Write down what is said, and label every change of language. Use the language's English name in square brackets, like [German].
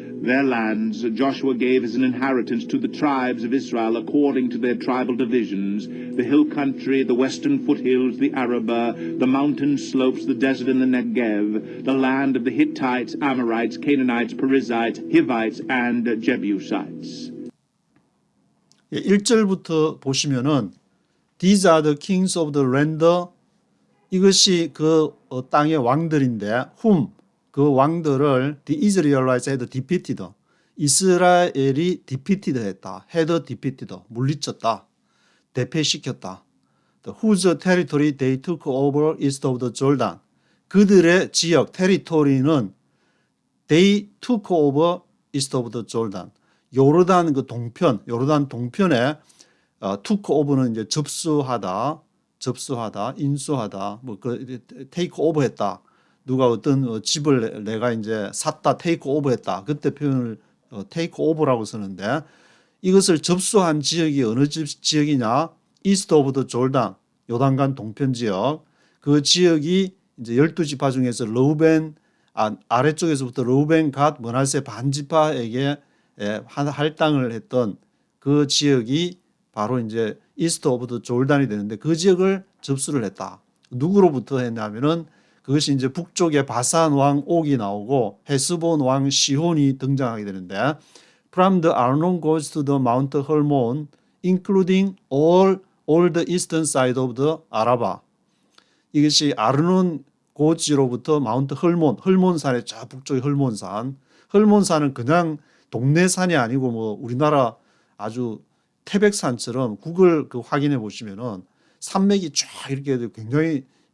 [English] Their lands Joshua gave as an inheritance to the tribes of Israel according to their tribal divisions: the hill country, the western foothills, the Arabah, the mountain slopes, the desert and the Negev, the land of the Hittites, Amorites, Canaanites, Perizzites, Hivites, and Jebusites. 1절부터 보시면은 These are the kings of the land. [Korean] 이것이 그 땅의 왕들인데 whom 그 왕들을 [English] the Israelites had defeated. [Korean] 이스라엘이 defeated 했다. [English] had defeated. [Korean] 물리쳤다. 대패시켰다. [English] Whose territory they took over east of the Jordan. [Korean] 그들의 지역 [English] territory는 they took over east of the Jordan. [Korean] 요르단 그 동편, 요르단 동편에 [English] took over [Korean] 는 이제 접수하다, 인수하다, 뭐 그 [English] take over했다. [Korean] 누가 어떤 집을 내가 이제 샀다, take over했다. 그때 표현을 [English] take over라고 [Korean] 쓰는데 이것을 접수한 지역이 어느 지역이냐? [English] 이스트 오브 더 졸단, [Korean] 요단강 동편 지역. 그 지역이 이제 12지파 중에서 르우벤 아래쪽에서부터 르우벤 갓 므낫세 반지파에게 할당을 했던 그 지역이 바로 이제 이스트 오브 더 졸단이 되는데 그 지역을 접수를 했다. 누구로부터 했냐면은 그것이 이제 북쪽에 바산 왕 옥이 나오고 헤스본 왕 시혼이 등장하게 되는데 [English] From the Arnon goes to the Mount Hermon, including all the eastern side of the Araba. [Korean] 이것이 아르논 고지로부터 마운트 헐몬산의 저 북쪽의 헐몬산. 헐몬산은 그냥 동네 산이 아니고 뭐 우리나라 아주 태백산처럼 구글 그 확인해 보시면은 산맥이 쫙 이렇게 굉장히